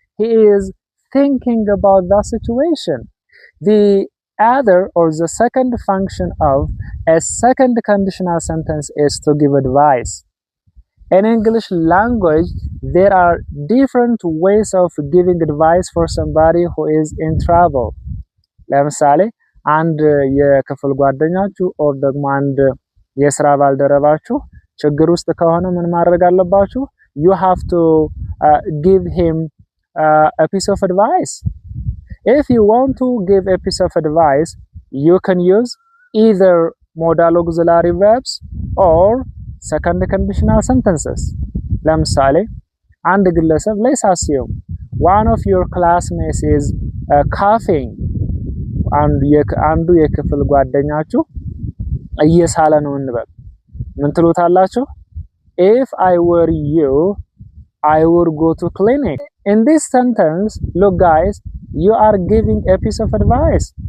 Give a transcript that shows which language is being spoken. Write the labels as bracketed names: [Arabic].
[English] He is thinking about that situation. The other or the second function of a second conditional sentence is to give advice. In English language, there are different ways of giving advice for somebody who is in trouble. [Amharic] ለምሳሌ አንድ የክፍል ጓደኛችሁ or ደግሞ አንድ የስራ ባልደረባችሁ ችግር ውስጥ ከሆነ ምን ማድረግ አለባችሁ? [English] You have to give him a piece of advice. If you want to give a piece of advice, you can use either modal auxiliary verbs or second conditional sentences. [Amharic] ለምሳሌ አንድ ግለሰብ [English] let's assume one of your classmates is coughing. [Amharic] አንዱ የክፍል ጓደኛችሁ እየሳለ ነው እንበል። ምን ትሉታላችሁ? [English] If I were you, I would go to clinic. In this sentence, look guys, you are giving a piece of advice.